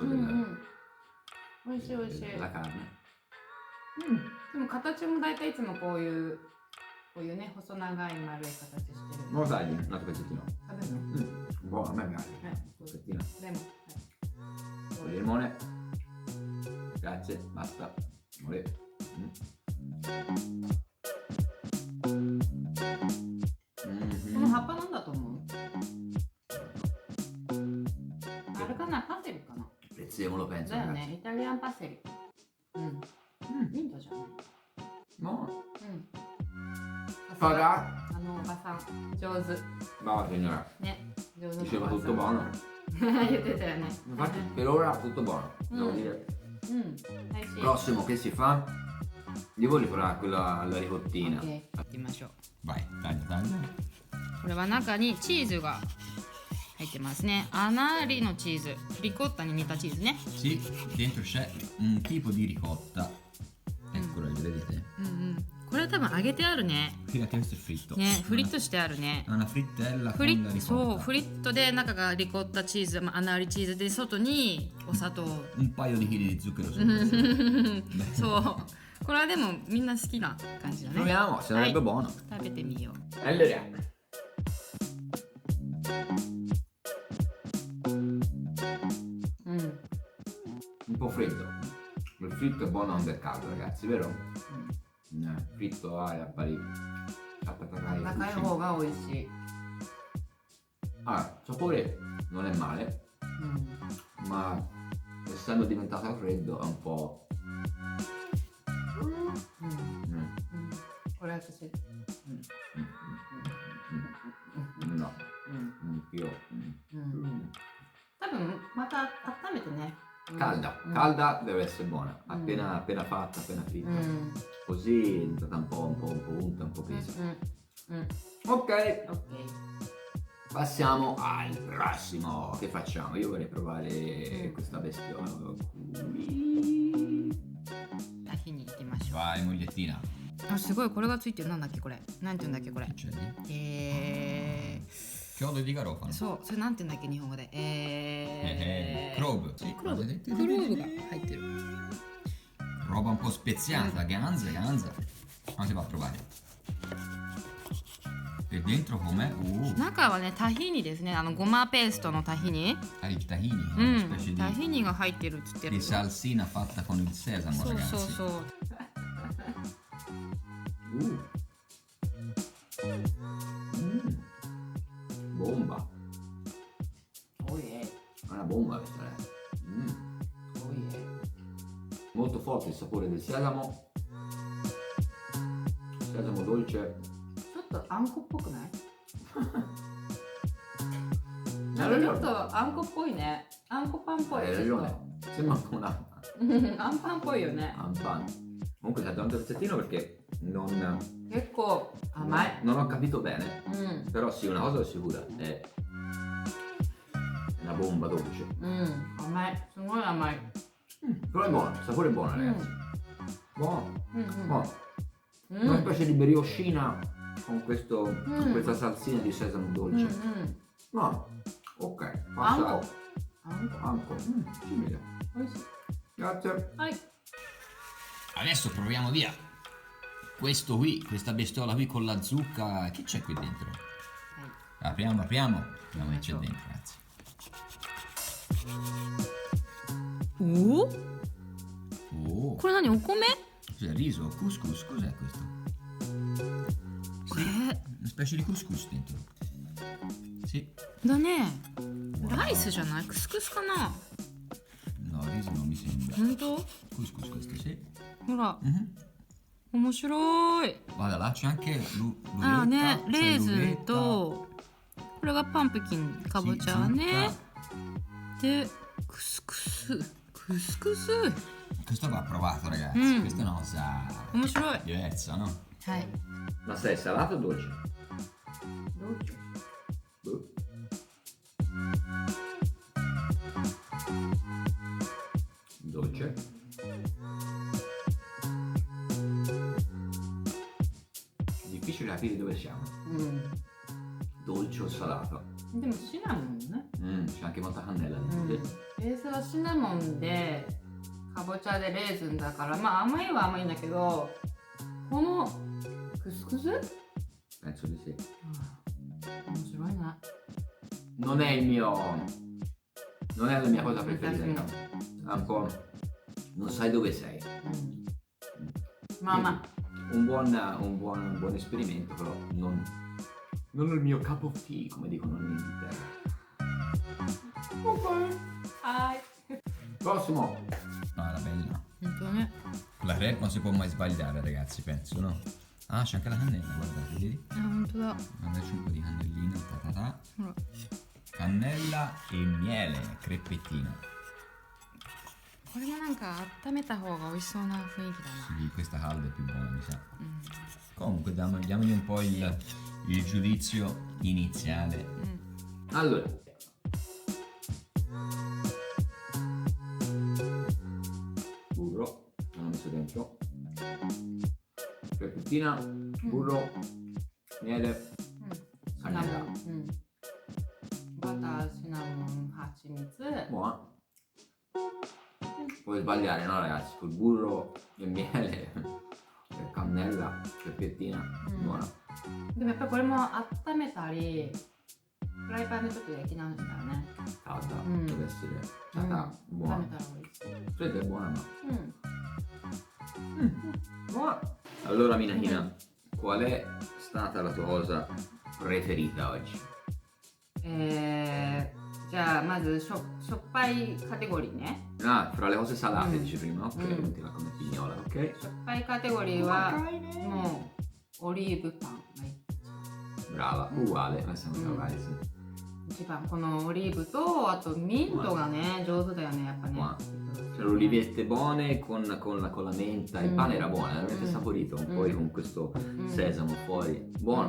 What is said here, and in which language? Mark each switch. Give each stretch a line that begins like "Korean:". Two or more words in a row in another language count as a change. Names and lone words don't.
Japanese: うんうん美味しい美味しい
Italian: della carne.
Japanese: でも形も大体いつもこういうね細長い丸い形してる
Italian: Non lo tagli, un altro pezzettino.
Japanese: 食べるの
Italian: Buono, a me piace.
Japanese: はい
Italian: Un pezzettino.
Japanese: レモン
Italian: Con il limone. Grazie, basta. Amore.
Japanese: この葉っぱなんだと思うあれかなパセリかな
Italian: Prezzemolo penso.
Japanese: だよ
Italian: Ragazzi.
Japanese: ねイタリアンパセリうんインドじゃない
Italian: Buono.
Japanese: うんさすが
Italian: Farà.
Japanese: あのおばさん上手
Italian: Brava signora.
Japanese: ね上手な
Italian: Diceva
Japanese: おば
Italian: tutto
Japanese: さん
Italian: buono.
Japanese: 言ってたよね
Italian: Infatti per ora tutto buono. Devo dire.
Japanese: うん美味しい
Italian: Prossimo che si fa? Io voglio provare quella alla ricottina.
Japanese: OK 行ってみましょう
Italian: Vai, taglia, taglia.
Japanese: これは中にチーズが入ってますねアナリのチーズリコッタに似たチーズね
Italian: Sì, dentro c'è un tipo di ricotta. Eccolo, vedete?
Japanese: うんうんこれは多分揚げてあるね
Italian: Fíjate, questo è fritto.
Japanese: ねフリットしてあるね
Italian: È una frittella
Japanese: フ
Italian: con
Japanese: リ
Italian: la
Japanese: ッそう
Italian: ricotta.
Japanese: フリットで中がリコッタチーズ、まあ、アナリチーズで外にお砂糖
Italian: Un paio di chili di zucchero sopra.
Japanese: そうこれはでもみんな好きな感じだね
Italian: Proviamo, sarebbe Dai. buono.
Japanese: 食べてみよう
Italian: Allora. Un po' freddo. Il fritto è buono anche caldo, ragazzi, vero? Fritto a pari.
Japanese: 高い方が美味しい、
Italian: Ah, il sapore non è male,
Japanese: うん
Italian: ma essendo diventato freddo è un po'.
Japanese: これ私、
Italian: No,
Japanese: うん
Italian: io.
Japanese: 多分また温めてね
Italian: Calda, calda deve essere buona, appena fatta, appena fritta. Così è diventata un po' unta, un po' pesa. Ok, OK passiamo al prossimo. Che facciamo? Io vorrei provare questa bestiola qui.
Japanese: タヒに行きましょう
Italian: Vai, mogliettina.
Japanese: あすごいこれがついてるなんだっけこれなんて言うんだっけこれ
Italian: Che c'è lì? Chiodo di garofano.
Japanese: そうそれなんて言うんだっけ日本語で
Italian: Clove. Sì,
Japanese: クローブ
Italian: vedete?
Japanese: クローブが入ってる
Italian: Roba un po' speziata, ganza. Ma si va a provare. E dentro com'è?
Japanese: 中はねタヒニですねごまペーストのタヒニ
Italian: Il tahini,
Japanese: う
Italian: una
Japanese: ん
Italian: specie
Japanese: タヒニが入ってるっつってる
Italian: di salsina fatta con il sesamo,
Japanese: そう
Italian: ragazzi.
Japanese: そうそう
Italian: Bomba. おいえ È una bomba questa, おいえ Molto forte il sapore del sesamo. Sesamo dolce.
Japanese: ちょっとあんこっぽくない
Italian: Hai
Japanese: なんかちょっ
Italian: ragione.
Japanese: とあんこっぽいねあんこパンっぽい
Italian: Hai
Japanese: ちょっ
Italian: ragione. Sembra un po' una
Japanese: とあんパンっぽいよね
Italian: un pan. Comunque c'è tanto pezzettino perché non
Japanese: 結構甘い
Italian: ho capito bene.
Japanese: うん
Italian: Però sì, una cosa è sicura. È una bomba dolce.
Japanese: うん甘いすごい甘い
Italian: Però è buono, il sapore è buono, ragazzi. Buono,
Japanese: うんうん
Italian: buono.
Japanese: う
Italian: Una
Japanese: ん
Italian: specie di briochina con con questa salsina di sesamo
Japanese: うん
Italian: dolce.
Japanese: うん
Italian: No, ok.
Japanese: あん
Italian: Passa
Japanese: こあんこ
Italian: anco. Simile.
Japanese: おいしい
Italian: Grazie.
Japanese: はい
Italian: Adesso proviamo via. Questo qui, questa bestiola qui con la zucca. Che c'è qui dentro? Apriamo. Vediamo che c'è dentro, ragazzi. おお Oh,
Japanese: これ何お米
Italian: cos'è? Riso? Couscous? Cos'è questo? Sì, una specie di couscous dentro. Sì.
Japanese: だねライスじゃないクスクスかな
Italian: No, riso non mi sembra.
Japanese: 本当
Italian: Couscous questo, sì.
Japanese: ほら Mhm. 面白い
Italian: Guarda, là c'è anche
Japanese: あ
Italian: l'uvetta.
Japanese: ーね
Italian: c'è
Japanese: レーズン
Italian: l'uvetta.
Japanese: とこれがパンプキンかぼちゃね
Italian: Sì,
Japanese: でクスクスクスクス
Italian: Questo va provato, ragazzi. Mm. Questa è una cosa
Japanese: 面白い
Italian: diversa, no?
Japanese: はい
Italian: Ma sei salato o dolce?
Japanese: どうぞ
Italian: Dolce. difficile capire dove siamo.
Japanese: うん、
Italian: Dolce o salato?
Japanese: でもシナモンね、
Italian: C'è anche molta cannella
Japanese: う
Italian: dentro.
Japanese: ん、ベースはシナモンでかぼちゃでレーズンだから、まあ甘いは甘いんだけど、このクスクス、
Italian: Penso di sì.
Japanese: 面白いな。
Italian: Non è il mio... Non è la mia cosa preferita. Sì. No. È un po'... Non sai dove sei.
Japanese: うん、まあまあ
Italian: Un buon esperimento, però non è il mio
English: cup of tea,
Italian: come dicono in Inghilterra.
Japanese: はい。
Italian: Prossimo! Ah, la bella.
Japanese: 本当ね。
Italian: La crepe non si può mai sbagliare, ragazzi, penso, no? Ah, c'è anche la cannella, guardate, vedi?
Japanese: あ、本当だ。
Italian: Mandaci un po' di cannellina, ta ta ta.
Japanese: ほら。
Italian: Cannella e miele, creppettino.
Japanese: これもなんか温めた方が美味しそうな雰囲気だな。
Italian: Sì, questa calda è più buona, mi sa.
Japanese: うん。
Italian: Comunque, diamogli un po' il giudizio iniziale.
Japanese: うん。
Italian: Allora. Burro, l'ho messo dentro. Crepettina, burro, miele,
Japanese: シナモン。うん。バター、シナモン、蜂蜜。
Italian: buona. Puoi sbagliare, no ragazzi? Col burro e miele, e cannella, crepettina, buona.
Japanese: でもやっぱりこれも温めたり、フライパンでちょっと焼き直したらね。
Italian: Calda, Mm. deve essere stata
Japanese: 温
Italian: buona.
Japanese: めたら美味しい。
Italian: Fredda è buona, ma...
Japanese: うん。
Italian: Buona. Allora Minahina, qual è stata la tua cosa preferita oggi?
Japanese: じゃあまずしょっぱいカテゴリーね。
Italian: Ah, fra le cose salate Mm. dici prima, ok, Mm. mettila come pignola, ok?
Japanese: しょっぱいカテゴリーはもうオリーブパンが
Italian: Brava, uguale, ma siamo Mm. uguali, sì.
Japanese: 一番このオリーブとあとミントがね上手だよねやっぱね。
Italian: Buona. C'erano olivette buone con la menta, il pane era buono, era veramente Mm. saporito, un po' Mm. con questo
Japanese: うん
Italian: sesamo fuori. Buono,